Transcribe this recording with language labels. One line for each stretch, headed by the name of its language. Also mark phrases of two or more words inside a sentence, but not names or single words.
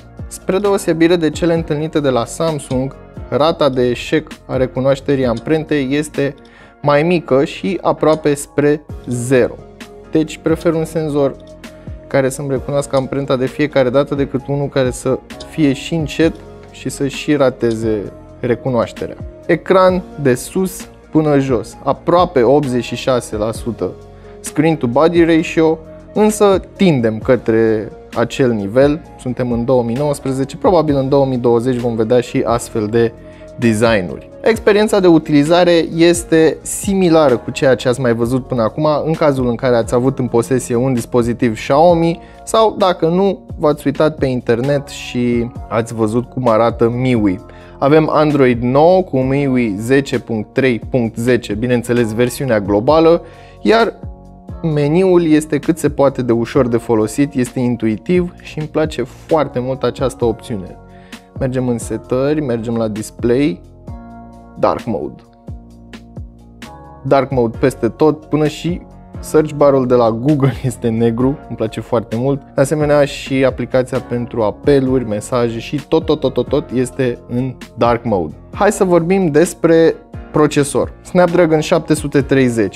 Romanian: Spre deosebire de cele întâlnite de la Samsung, rata de eșec a recunoașterii amprentei este mai mică și aproape spre 0. Deci prefer un senzor care să-mi recunoască amprenta de fiecare dată decât unul care să fie și încet și să și rateze recunoașterea. Ecran de sus până jos, aproape 86%
English: screen to body ratio,
Romanian: însă tindem către acel nivel. Suntem în 2019, probabil în 2020 vom vedea și astfel de designuri. Experiența de utilizare este similară cu ceea ce ați mai văzut până acum în cazul în care ați avut în posesie un dispozitiv Xiaomi sau dacă nu, v-ați uitat pe internet și ați văzut cum arată MIUI. Avem Android 9 cu MIUI 10.3.10, bineînțeles versiunea globală, iar meniul este cât se poate de ușor de folosit, este intuitiv și îmi place foarte mult această opțiune. Mergem în setări, mergem la display,
English: dark mode. Dark mode
Romanian: peste tot, până și
English: search bar-ul
Romanian: de la Google este negru, îmi place foarte mult. De asemenea și aplicația pentru apeluri, mesaje și tot este în
English: dark mode.
Romanian: Hai să vorbim despre procesor. Snapdragon 730.